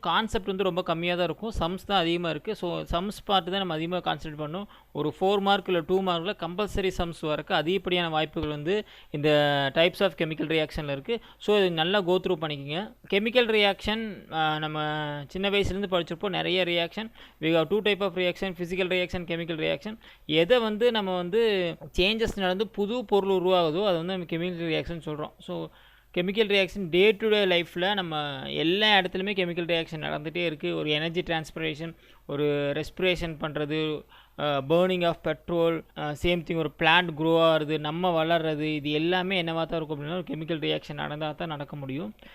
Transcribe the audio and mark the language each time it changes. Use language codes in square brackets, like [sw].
[ta] Concept வந்து ரொம்ப கம்மியாக தான் இருக்கும், சம்ஸ் தான் அதிகமாக இருக்குது. ஸோ சம்ஸ் பார்த்து தான் நம்ம அதிகமாக கான்சன்ட்ரேட் பண்ணணும். ஒரு 4 மார்க் இல்லை 2 மார்க்கில் கம்பல்சரி சம்ஸ் வரக்கு அதிகப்படியான வாய்ப்புகள் வந்து இந்த டைப்ஸ் ஆஃப் கெமிக்கல் ரியாக்ஷனில் இருக்குது. ஸோ இது நல்லா கோ த்ரூ பண்ணிக்கோங்க. கெமிக்கல் ரியாக்ஷன் நம்ம சின்ன வயசுலேருந்து படிச்சிருப்போம். நிறைய reaction, [en] we have 2 type of reaction, physical reaction, chemical reaction. [ta] எதை வந்து நம்ம வந்து சேஞ்சஸ் நடந்து புது பொருள் உருவாகுதோ அது வந்து நம்ம கெமிக்கல் ரியாக்ஷன் சொல்கிறோம். So chemical reaction day to day லைஃப்பில் நம்ம எல்லா இடத்துலையுமே கெமிக்கல் ரியாக்ஷன் நடந்துகிட்டே இருக்குது. ஒரு எனர்ஜி டிரான்ஸ்பிரேஷன், ஒரு ரெஸ்பிரேஷன் பண்ணுறது, burning of petrol, same thing ஒரு பிளான்ட் க்ரோ ஆகிறது, நம்ம வளர்கிறது, இது எல்லாமே என்னவாக தான் இருக்கும் அப்படின்னா ஒரு கெமிக்கல் ரியாக்ஷன் நடந்தால் தான் நடக்க முடியும்.